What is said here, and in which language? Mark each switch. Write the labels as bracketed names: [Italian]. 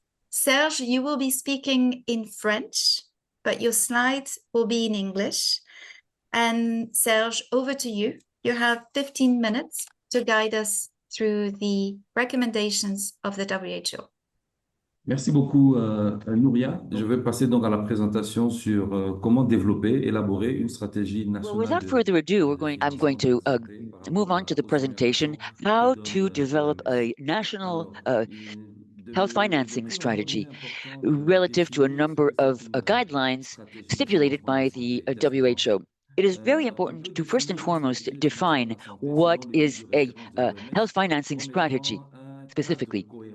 [English] Serge, you will be speaking in French, but your slides will be in English. And Serge, over to you. You have 15 minutes to guide us through the recommendations of the WHO. [French] Merci beaucoup, Nouria. Je vais passer donc à la présentation sur comment développer, élaborer une stratégie nationale. [English] Well, without further ado, I'm going to move on to the presentation, how to develop a national health financing strategy relative to a number of guidelines stipulated by the WHO. It is very important to first and foremost define what is a health financing strategy specifically.